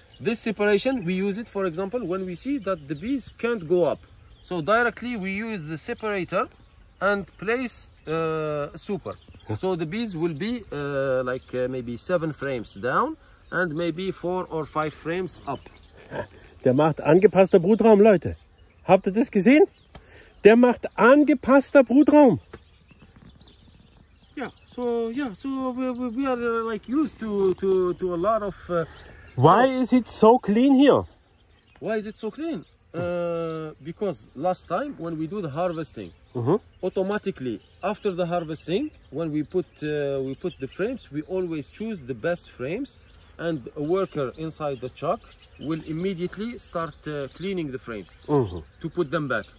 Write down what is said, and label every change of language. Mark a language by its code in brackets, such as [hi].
[en] This separation, we use it, for example, when we see that the bees can't go up. So directly we use the separator and place super. So the bees will be maybe 7 frames down and maybe 4 or 5 frames up. [de] Der macht angepasster Brutraum, Leute. Habt ihr das gesehen? Der macht angepasster Brutraum. [en] Yeah, so we are like used to a lot of. Why is it so clean here? Why is it so clean? Because last time when we do the harvesting, automatically after the harvesting, when we put the frames, we always choose the best frames, and a worker inside the truck will immediately start cleaning the frames to put them back.